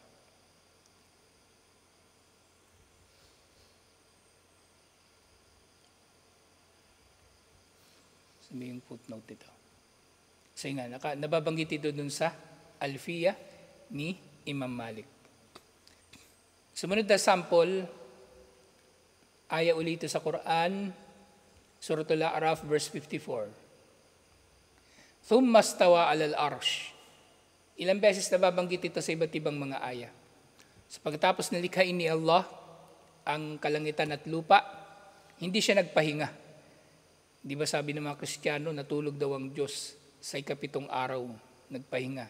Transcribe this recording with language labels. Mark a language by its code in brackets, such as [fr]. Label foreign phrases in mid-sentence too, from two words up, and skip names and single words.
[tl] Sabi yung footnote ito. So nga, nababanggit ito dun sa Alfiya ni Imam Malik. Sumunod na sample, aya ulit sa Quran, Suratul A'raf, verse 54. [ar] ثم استوى على العرش. [tl] Ilang beses nababanggit ito sa iba't ibang mga aya. So pagkatapos nalikhain ni Allah ang kalangitan at lupa, hindi siya nagpahinga. Di ba sabi ng mga Kristiyano, natulog daw ang Diyos sa ika-7 araw, nagpahinga.